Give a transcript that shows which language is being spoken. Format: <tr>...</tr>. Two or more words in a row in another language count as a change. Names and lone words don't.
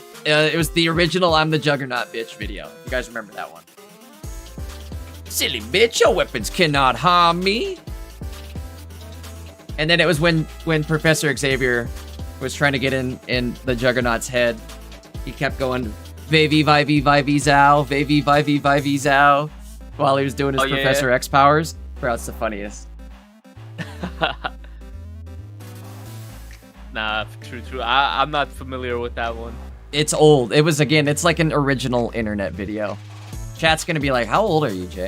<en>It was the original "I'm the Juggernaut, bitch" video. You guys remember that one? Silly bitch, your weapons cannot harm me. And then it was when Professor Xavier was trying to get in the Juggernaut's head. He kept going, "Vavy, vivey, vivey, zow, vavy, vivey, vivey, zow," while he was doing his Oh, yeah, Professor X powers. Bro, it's the funniest. Nah, true. I'm not familiar with that one. It's old. It was, again, it's like an original internet video. Chat's gonna be like, how old are you, Jay?</en>